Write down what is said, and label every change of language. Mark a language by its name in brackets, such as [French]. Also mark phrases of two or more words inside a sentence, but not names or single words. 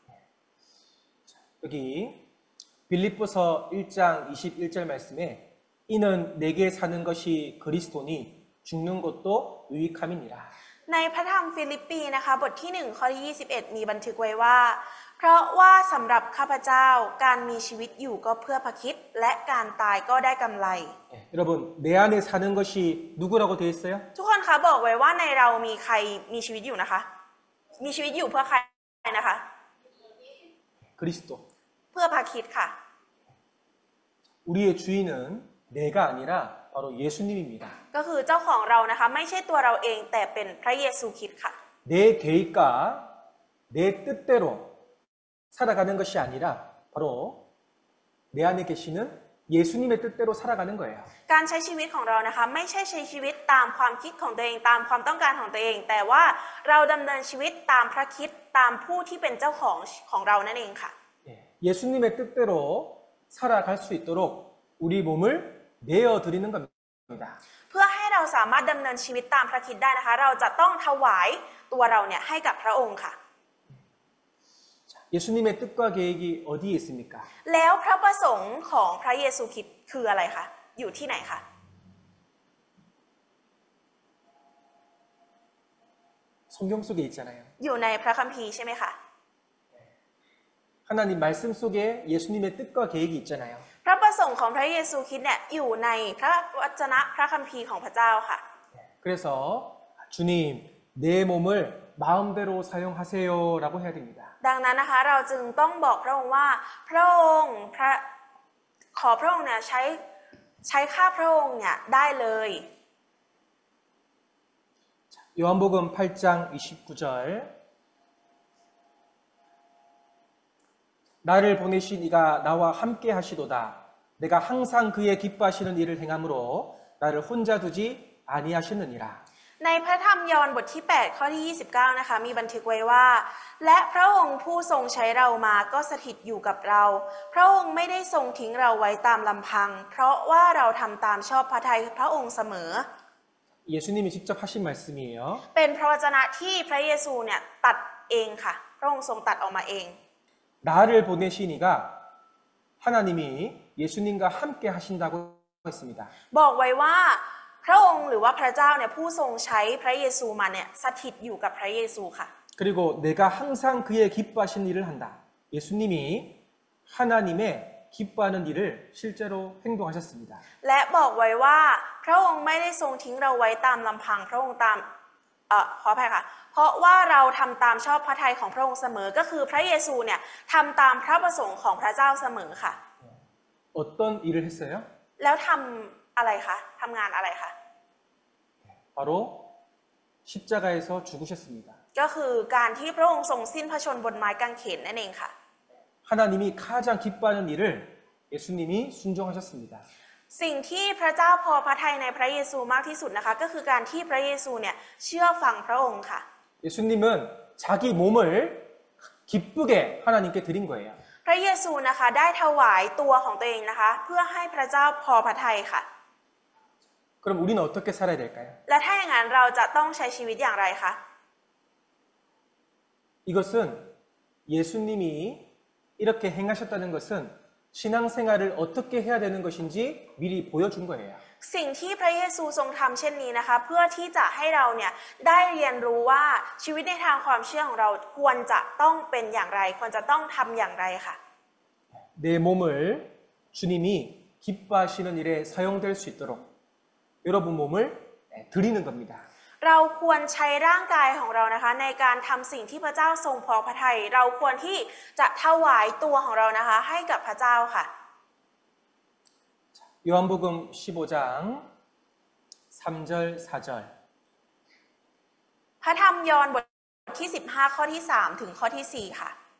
[Korean] 여기 빌립보서 1장 21절 말씀에 이는 내게 사는 것이 그리스도니 죽는 것도 유익함이니라. [Thai] ในพระธรรมฟิลิปปีนะคะบทที่1ข้อที่21มีบันทึกไว้ว่าเพราะว่าสำหรับข้าพเจ้าการมีชีวิตอยู่ก็เพื่อพระคริสต์และการตายก็ได้กำไร [Korean] 여러분 내 안에 사는 것이 누구라고 되어 있어요? [Thai] ทุกคนคะบอกไว้ว่าในเรามีใครมีชีวิตอยู่นะคะมีชีวิตอยู่เพื่อใครนะคะ [Korean] 그리스도. [Thai] เพื่อพระคริสต์ค่ะ [Korean] 우리의 주인은 내가 아니라 바로 예수님입니다. [Thai] ก็คือเจ้าของเรานะคะไม่ใช่ตัวเราเองแต่เป็นพระเยซูคริสต์ค่ะ [Korean] 내 계획과 내 뜻대로 살아가는 것이 아니라 바로 내 안에 계시는 예수님의 뜻대로 살아가는 거예요. [Thai] การใช้ชีวิตของเรานะคะไม่ใช่ใช้ชีวิตตามความคิดของตัวเองตามความต้องการของตัวเอง แต่ว่าเราดำเนินชีวิตตามพระคริสต์ตามผู้ที่เป็นเจ้าของเรานั่นเองค่ะ [Korean] 예수님의 뜻대로 살아갈 수 있도록 우리 몸을 내어드리는 겁니다. [Thai] เพื่อให้เราสามารถดำเนินชีวิตตามพระคริสต์ได้นะคะเราจะต้องถวายตัวเราเนี่ยให้กับพระองค์ค่ะ [Korean] 예수님의 뜻과 계획이 어디에 있습니까? [Thai] แล้วพระประสงค์ของพระเยซูคริสต์คืออะไรคะอยู่ที่ไหนคะ [Korean] 성경 속에 있잖아요. [Thai] อยู่ในพระคัมภีร์ใช่ไหมคะ [Korean] 하나님 말씀 속에 예수님의 뜻과 계획이 있잖아요. [Thai] พระประสงค์ของพระเยซูคริสต์เนี่ยอยู่ในพระวจนะพระคัมภีร์ของพระเจ้าค่ะ [Korean] 그래서 주님 내 몸을 마음대로 사용하세요라고 해야 됩니다. [Thai] ดังนั้นนะคะเราจึงต้องบอกพระองค์ว่าพระองค์ขอพระองค์เนี่ยใช้ข้าพระองค์เนี่ยได้เลย [Korean] 요한복음 8장 29절 나를 보내신 이가 나와 함께 하시도다. 내가 항상 그의 기뻐하시는 일을 행함으로 나를 혼자 두지 아니하시느니라. [Thai] ในพระธรรมยอห์นบทที่ 8 ข้อที่ 29 นะคะมีบันทึกไว้ว่า และพระองค์ผู้ทรงใช้เรามาก็สถิตอยู่กับเรา พระองค์ไม่ได้ทรงทิ้งเราไว้ตามลำพัง เพราะว่าเราทำตามชอบพระทัยพระองค์เสมอ [Korean] 예수님이 직접 하신 말씀이에요. [Thai] เป็นพระวจนะที่พระเยซูเนี่ยตัดเองค่ะพระองค์ทรงตัดออกมาเอง [Korean] 나를 보내시니가 하나님이 예수님과 함께 하신다고 했습니다. [Thai] บอกไว้ว่าพระองค์หรือว่าพระเจ้าเนี่ยผู้ทรงใช้พระเยซูมาเนี่ยสถิตอยู่กับพระเยซูค่ะ [Korean] 그리고 내가 항상 그의 기뻐하신 일을 한다. 예수님이 하나님의 기뻐하는 일을 실제로 행동하셨습니다. [Thai] และบอกไว้ว่าพระองค์ไม่ได้ทรงทิ้งเราไว้ตามลำพังพระองค์ตามขออภัยค่ะเพราะว่าเราทำตามชอบพระทัยของพระองค์เสมอก็คือพระเยซูเนี่ยทำตามพระประสงค์ของพระเจ้าเสมอค่ะ [Korean] 어떤 일을 했어요? [Thai] แล้วทำอะไรคะทำงานอะไรคะ [Korean] 바로 십자가에서 죽으셨습니다. [Thai] ก็คือการที่พระองค์ทรงสิ้นพระชนม์บนไม้กางเขนนั่นเองค่ะ [Korean] 하나님이 가장 기뻐하는 일을 예수님이 순종하셨습니다. [Thai] สิ่งที่พระเจ้าพอพระทัยในพระเยซูมากที่สุดนะคะก็คือการที่พระเยซูเนี่ยเชื่อฟังพระองค์ค่ะ [Korean] 예수님은 자기 몸을 기쁘게 하나님께 드린 거예요. [Thai] พระเยซูนะคะได้ถวายตัวของตัวเองนะคะเพื่อให้พระเจ้าพอพระทัยค่ะ [Korean] 그럼 우리는 어떻게 살아야 될까요? [Thai] และถ้าอย่างนั้นเราจะต้องใช้ชีวิตอย่างไรคะ [Korean] 이것은 예수님이 이렇게 행하셨다는 것은 신앙생활을 어떻게 해야 되는 것인지 미리 보여준 거예요. [Thai] สิ่งที่พระเยซูทรงทำเช่นนี้นะคะเพื่อที่จะให้เราเนี่ยได้เรียนรู้ว่าชีวิตในทางความเชื่อของเราควรจะต้องเป็นอย่างไรควรจะต้องทำอย่างไรค่ะ [Korean] 내 몸을 주님이 기뻐하시는 일에 사용될 수 있도록 여러분 몸을 드리는 겁니다. [Thai] เราควรใช้ร่างกายของเรานะคะในการทำสิ่งที่พระเจ้าทรงพอพระทัยเราควรที่จะถวายตัวของเรานะคะให้กับพระเจ้าค่ะ [Korean] 요한복음 15장 3절 4절 [Thai] พระธรรมยอห์นบทที่ 15 ข้อที่ 3 ถึงข้อที่ 4 ค่ะ